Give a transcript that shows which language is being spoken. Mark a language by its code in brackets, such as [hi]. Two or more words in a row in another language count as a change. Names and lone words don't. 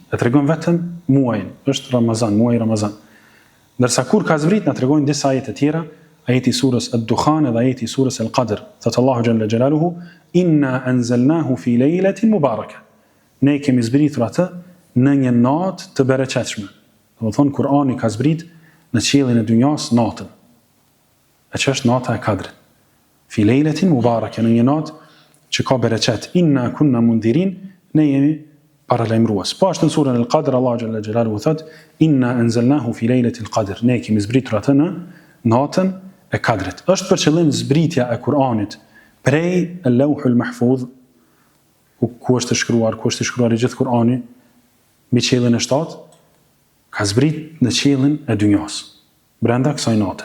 [sq] E tregon vetëm muajin, është Ramazan, muaji i Ramazan. Ndërsa kur ka zbrit na tregojnë disa ajete tjera, ajeti i surës Ad-Dukhan dhe ajeti i surës Al-Qadr. [ar] Thot الله جل جلاله إنا أنزلناه في ليلة مباركة. [sq] Ne kemi zbritur atë në një natë të bereqetshme. Do të thonë Kur'ani ka zbrit në qiellin e dynjas natën. E që është nata e Kadrit. [ar] في ليلة مباركة, [sq] në një natë që ka bereqet. [ar] إنا كنا منذرين, [sq] ne jemi paralajmërues. Po ashtu në surën Al-Qadr Allahu [ar] جل جلاله [sq] thot [ar] إنا أنزلناه في ليلة القدر. [sq] Ne kemi zbritur atë në natën e Kadrit. Është për qëllim zbritja e Kur'anit prej Al-Lawhul Mahfuz, ku është shkruar i gjithë Kur'ani, mbi qiellin e 7, ka zbrit në qiellin e dynjas, brenda kësaj nate.